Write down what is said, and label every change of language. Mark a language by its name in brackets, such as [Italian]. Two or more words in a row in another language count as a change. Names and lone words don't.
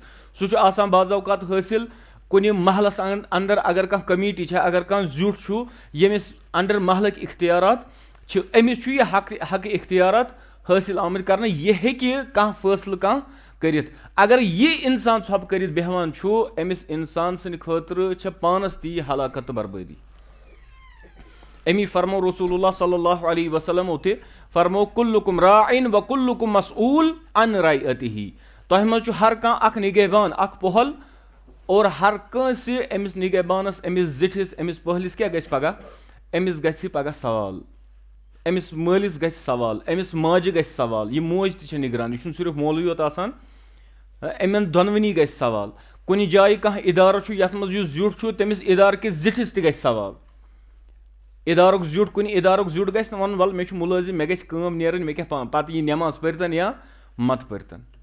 [Kashmiri] سُہ چھُ آسان بعض اوقات حٲصِل کُنہِ محلَس اَندَر اگر کانٛہہ کمیٖٹی چھےٚ اگر کانٛہہ زیُٹھ چھُ ییٚمِس اَنڈَر محلٕکۍ اختیارات چھِ أمِس چھُ یہِ حقہِ اختیارات حٲصِل آمٕتۍ کَرنہٕ یہِ ہیٚکہِ کانٛہہ فٲصلہٕ کانٛہہ کٔرِتھ اگر یہِ اِنسان ژھۄپہٕ کٔرِتھ بیٚہوان چھُ أمِس اِنسان سٕنٛدِ خٲطرٕ چھےٚ پانَس تہِ یہِ ہلاکت تہٕ بربٲدی أمی فرمو رسول اللہ صلی اللہ علیہ وسلمو تہِ فرمو [Arabic] کُلُکُم راعٍ و کُلُکُم مسؤوٗل عن [Kashmiri] رعیتہِ تۄہہِ منٛز چھُ ہر کانٛہہ اکھ نِگہبان اکھ پۄہل اور ہر کٲنٛسہِ أمِس نِگہبانس أمِس زِٹھِس أمِس پۄہلِس کیٛاہ گژھِ پگاہ أمِس گژھِ پگاہ سوال أمِس مٲلِس گژھِ سوال أمِس ماجہِ گژھِ سوال یہِ موج تہِ چھےٚ نگران یہِ چھُنہٕ صرف مولوی یوت آسان أمٮ۪ن دۄنوٕنی گژھِ سوال کُنہِ جایہِ کانٛہہ اِدارٕ چھُ یَتھ منٛز یُس زیُٹھ چھُ تٔمِس اِدارٕ کِس زِٹھِس تہِ گژھِ سوال اِدارُک زیُٹھ کُنہِ اِدارُک زیُٹھ گژھِ نہٕ وَنُن وَلہٕ مےٚ چھُ مُلٲزِم مےٚ گژھِ کٲم نیرٕنۍ مےٚ کیٛاہ پَتہٕ یی نٮ۪ماز پٔرۍتَن یا مَتہٕ پٔرۍتَن